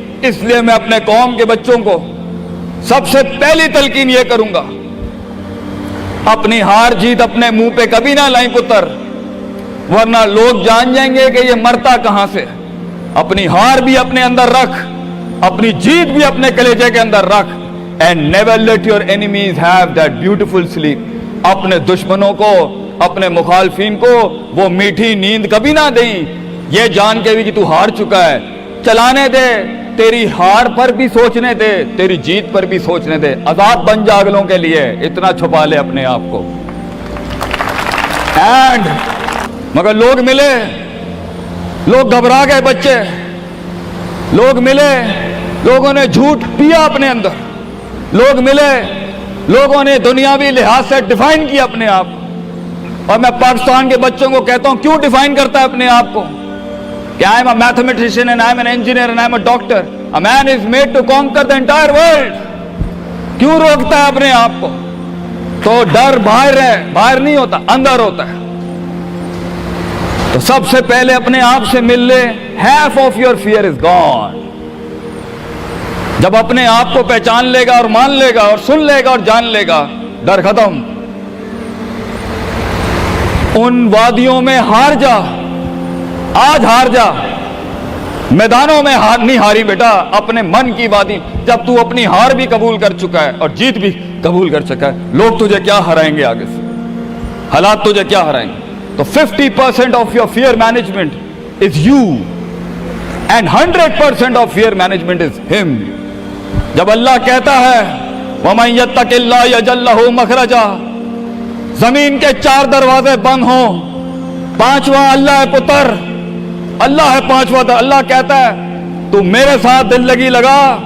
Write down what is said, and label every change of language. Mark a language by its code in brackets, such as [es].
[ur] اس لیے میں اپنے قوم کے بچوں کو سب سے پہلی تلقین یہ کروں گا, اپنی ہار جیت اپنے منہ پہ کبھی نہ لائیں پتر, ورنہ لوگ جان جائیں گے کہ یہ مرتا کہاں سے. اپنی ہار بھی اپنے اندر رکھ, اپنی جیت بھی اپنے کلیجے کے اندر رکھ. [en] And never let your enemies have that beautiful sleep. [ur] اپنے دشمنوں کو, اپنے مخالفین کو وہ میٹھی نیند کبھی نہ دیں, یہ جان کے بھی کہ تو ہار چکا ہے. چلانے دے, تیری ہار پر بھی سوچنے دے, تیری جیت پر بھی سوچنے دے. آزاد بن جا اگلوں کے لیے, اتنا چھپا لے اپنے آپ کو. اینڈ مگر لوگ ملے, لوگ گھبرا گئے بچے, لوگ ملے, لوگوں نے جھوٹ پیا اپنے اندر, لوگ ملے, لوگوں نے دنیاوی لحاظ سے ڈیفائن کیا اپنے آپ کو. اور میں پاکستان کے بچوں کو کہتا ہوں, کیوں ڈیفائن کرتا ہے اپنے آپ کو کہ [en] I am a mathematician and I am an engineer and I am a doctor. A man is made to conquer the entire world. [ur] کیوں روکتا ہے اپنے آپ کو؟ تو ڈر باہر ہے, باہر نہیں ہوتا, اندر ہوتا ہے. تو سب سے پہلے اپنے آپ سے مل لے. [en] half of your fear is gone. [ur] جب اپنے آپ کو پہچان لے گا اور مان لے گا اور سن لے گا اور جان لے گا, ڈر ختم. ان وادیوں میں ہار جا, آج ہار جا, میدانوں میں ہار نہیں ہاری بیٹا, اپنے من کی وادی. جب تو اپنی ہار بھی قبول کر چکا ہے اور جیت بھی قبول کر چکا ہے, لوگ تجھے کیا ہرائیں گے آگے سے, حالات تجھے کیا ہرائیں گے. [en] تو 50% of your fear management is you and 100% of fear management is him. [ur] جب اللہ کہتا ہے [ar] وَمَن يَتَّقِ اللَّهَ يَجْعَل لَّهُ مَخْرَجًا, [ur] زمین کے 4 دروازے بند ہوں, 5واں اللہ ہے پتر, اللہ ہے 5واں. اللہ کہتا ہے تو میرے ساتھ دل لگی لگا,